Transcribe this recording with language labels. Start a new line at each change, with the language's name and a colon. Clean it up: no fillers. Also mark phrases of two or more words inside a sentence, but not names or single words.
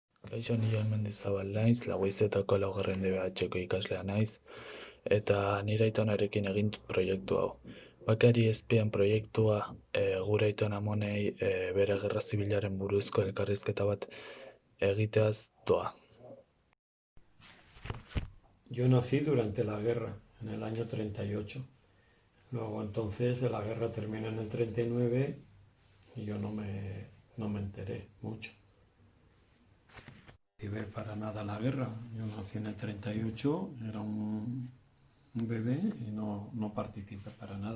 Basque: Kaixo, ni Jon Mendizabal naiz, Laguizetako laugarren DBH-ko ikaslea naiz, eta nire aitonarekin egin dut proiektu hau. Bakari ezpean proiektua gure aiton amonei bere gerra zibilaren buruzko elkarrizketa bat egiteaz doa.
Spanish: Yo nací durante la guerra, en el año 38. Luego entonces la guerra termina en el 39 y yo no me enteré mucho. No participé para nada la guerra. Yo nací en el 38, era un bebé y no participé para nada.